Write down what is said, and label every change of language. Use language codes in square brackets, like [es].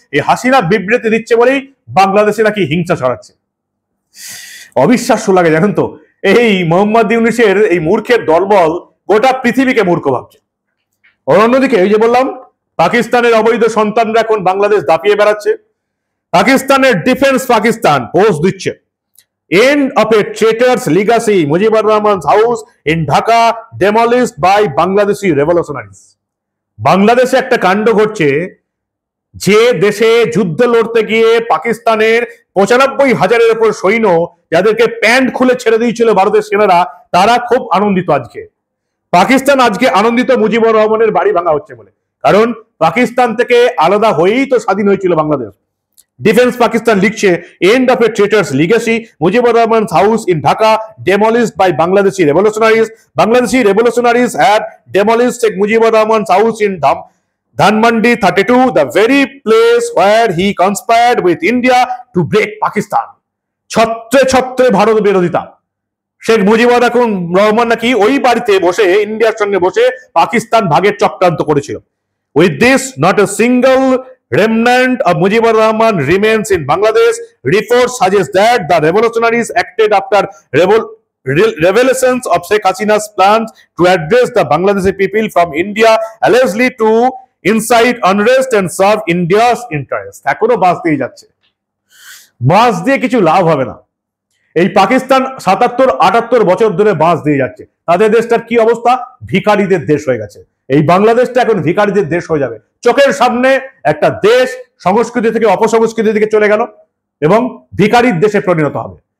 [bn] এই হাসিনা বিবৃতি দিচ্ছে বলেই বাংলাদেশে নাকি হিংসা ছড়াচ্ছে। অবিশ্বাস্য লাগে জানেন তো। এই মোহাম্মদ ইউনূসের এই মূর্খের দলবল গোটা পৃথিবীকে মূর্খ ভাবছে। অন্যদিকে এই যে বললাম, পাকিস্তানের অবৈধ সন্তানরা এখন বাংলাদেশ দাপিয়ে বেড়াচ্ছে। পাকিস্তানের ডিফেন্স পাকিস্তান পোস্ট দিচ্ছে, [en] end of a traitor's legacy, Mujibur Rahman's house in Dhaka demolished by Bangladeshi revolutionaries. [bn] বাংলাদেশে একটা কাণ্ড ঘটছে, যে দেশে যুদ্ধ লড়তে গিয়ে পাকিস্তানের 95,000-এর উপর সৈন্য যাদেরকে প্যান্ট খুলে ছেড়ে দিয়েছিল ভারতের সেনারা, তারা খুব আনন্দিত। পাকিস্তান আজকে আনন্দিত মুজিবুর রহমানের বাড়ি ভাঙা হচ্ছে বলে, কারণ পাকিস্তান থেকে আলাদা হয়েই তো স্বাধীন হয়েছিল বাংলাদেশ। ডিফেন্স পাকিস্তান লিখছে, [en] end of a traitor's legacy, Mujibur Rahman's house in Dhaka demolished by Bangladeshi revolutionaries. Bangladeshi revolutionaries had demolished Sheikh Mujibur Rahman's house in Dhanmandi 32, the very place where he conspired with India to break Pakistan. [bn] ছত্রে ছত্রে Bharat বিরোধিতা। শেখ মুজিবুর রহমান নাকি ওই বাড়িতে বসে ইন্ডিয়ার সঙ্গে বসে পাকিস্তান ভাগের চক্রান্ত করেছিল। [en] With this, not a single remnant of Mujibur Rahman remains in Bangladesh. Reports suggest that the revolutionaries acted after revelations of Sheikh Hasina's plans to address the Bangladeshi people from India, allegedly to incite unrest and serve India's interest. [bn] এখনো বাস দিয়ে যাচ্ছে, বাস দিয়ে কিছু লাভ হবে না। এই পাকিস্তান 77-78 বছর ধরে বাস দিয়ে যাচ্ছে, তাদের দেশটার কি অবস্থা? ভিখারিদের দেশ হয়ে গেছে। এই বাংলাদেশটা এখন ভিখারিদের দেশ হয়ে যাবে। চোখের সামনে একটা দেশ সংস্কৃতি থেকে অপসংস্কৃতির দিকে চলে গেল এবং ভিখারির দেশে পরিণত হবে।